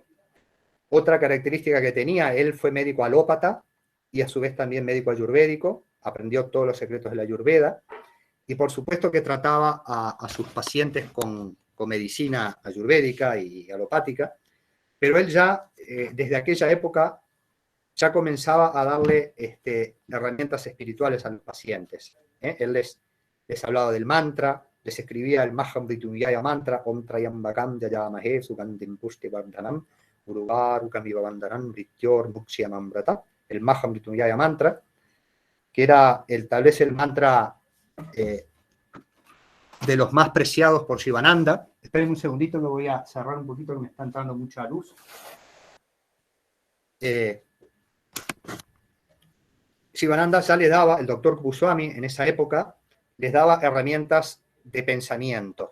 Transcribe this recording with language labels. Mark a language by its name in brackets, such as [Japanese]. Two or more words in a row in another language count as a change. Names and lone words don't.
[Spanish] Otra característica que tenía, él fue médico alópata y a su vez también médico ayurvédico, aprendió todos los secretos de la ayurveda, y por supuesto que trataba a sus pacientes con medicina ayurvédica y alopática, pero él ya, desde aquella época, ya comenzaba a darle herramientas espirituales a los pacientes. Él les hablaba del mantra, les escribía el Mahamrityunjaya mantra, [Sanskrit] ॐ त्र्यम्बकं यजामहे सुगन्धिं पुष्टि वर्धनम् उर्वारुकमिव बन्धनान् मृत्योर् मुक्षीयमामृतात्, [Spanish] el Mahamrityunjaya mantra, que era tal vez el mantra de los más preciados por Shivananda. Esperen un segundito, me voy a cerrar un poquito que me está entrando mucha luz. Shivananda ya le daba, el doctor Goswami en esa época, les daba herramientas de pensamiento.